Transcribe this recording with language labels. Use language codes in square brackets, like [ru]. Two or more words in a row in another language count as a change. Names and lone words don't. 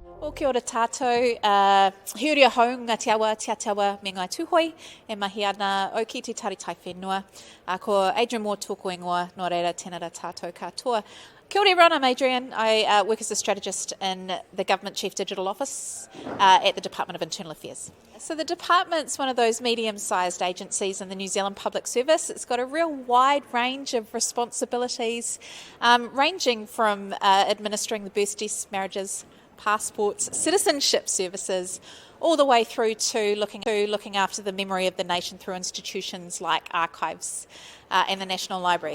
[mi] Ko kia ora tātou, hiuria hau ngā te awa me ngai tūhoi, e mahi ana o ki te taritai whenua. Ko Adrienne Moor tōko ingoa, nō reira tēnā rā tātou katoa. Kia ora [en] everyone, I'm Adrienne. I work as a strategist in the Government Chief Digital Office at the Department of Internal Affairs. So the department's one of those medium-sized agencies in the New Zealand Public Service. It's got a real wide range of responsibilities, ranging from administering the births, deaths, marriages, passports, citizenship services, all the way through to looking after the memory of the nation through institutions like archives and the National Library.